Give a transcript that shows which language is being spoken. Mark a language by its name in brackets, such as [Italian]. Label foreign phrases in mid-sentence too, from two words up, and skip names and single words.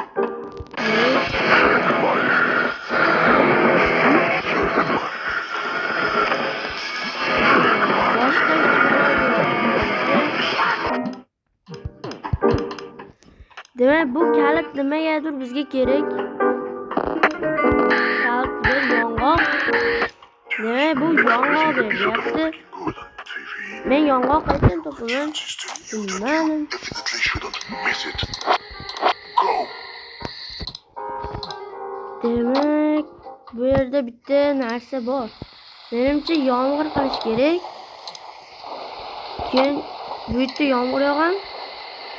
[Uzbek] Boshqa demak, bu kalit nimagadir bizga kerak. Kalit bir yong'oq. Demak, bu yong'oq deyapti. Men yong'oq qachon topaman? Bilmadim. [English] Definitely shouldn't miss it. Go. [Uzbek] Demak, bu yerda bitta narsa bor. Menimcha yomg'ir qilish kerak. Keyin bu yerda yomg'ir yog'an.